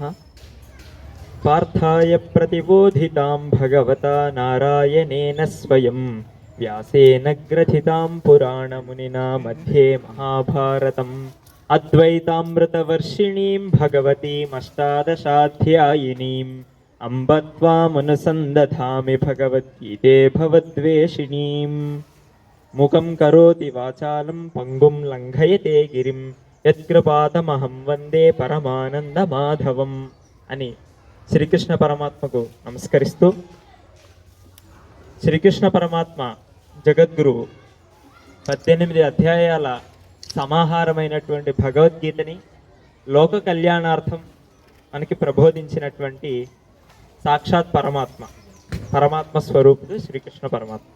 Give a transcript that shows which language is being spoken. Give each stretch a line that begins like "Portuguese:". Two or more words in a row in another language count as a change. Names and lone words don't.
Sanskrit: पार्थाय प्रतिबोधितां भगवता नारायणेन स्वयं व्यासेन ग्रथितां पुराणमुनिना मध्ये महाभारतम् अद्वैतामृतवर्षिणीं भगवतीमष्टादशाध्यायिनीम् अम्ब त्वामनुसन्दधामि भगवद्गीते भवद्वेषिणीम्। मुखं करोति वाचालं पंगुं लंघयते गिरिं यत्कृपातमहं वंदे परमानंदमाधवम्
Telugu: అని శ్రీకృష్ణ పరమాత్మకు నమస్కరిస్తూ, శ్రీకృష్ణ పరమాత్మ జగద్గురువు 18 అధ్యాయాల సమాహారమైనటువంటి భగవద్గీతని లోక కళ్యాణార్థం మనకి ప్రబోధించినటువంటి సాక్షాత్ పరమాత్మ స్వరూపుడు శ్రీకృష్ణ పరమాత్మ.